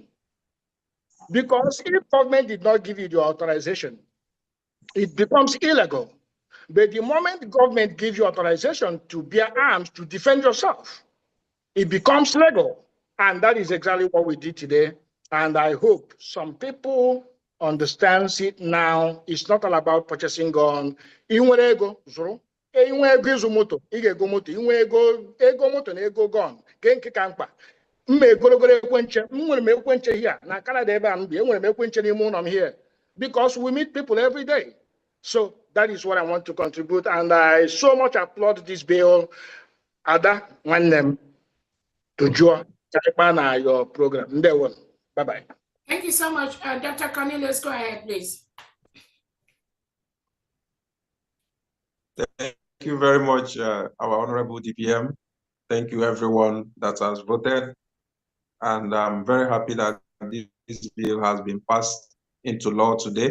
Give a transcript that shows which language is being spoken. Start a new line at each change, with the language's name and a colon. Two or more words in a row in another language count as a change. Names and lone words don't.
English: Because if government did not give you the authorization, it becomes illegal. But the moment the government gives you authorization to bear arms to defend yourself, it becomes legal. And that is exactly what we did today. And I hope some people understand it now. It's not all about purchasing gun.
Igbo: Inwe ego zuru. Inwe ego izu moto. Ige ego moto. Inwe ego moto na ego gun. Ke ka mkpa. Mma egologolo ekwenche. Nwere m ekwenche here. Na Canada ebe a m bi. Enwere m ekwenche n'ime ụlọ m here.
English: Because we meet people every day. So that is what I want to contribute. And I so much applaud this bill. Ada, nwanne to join your program. Bye-bye. Thank you so much. Dr. Cornelius, go ahead, please. Thank you very much, our Honorable DPM. Thank you, everyone that has voted. And I'm very happy that this bill has been passed into law today.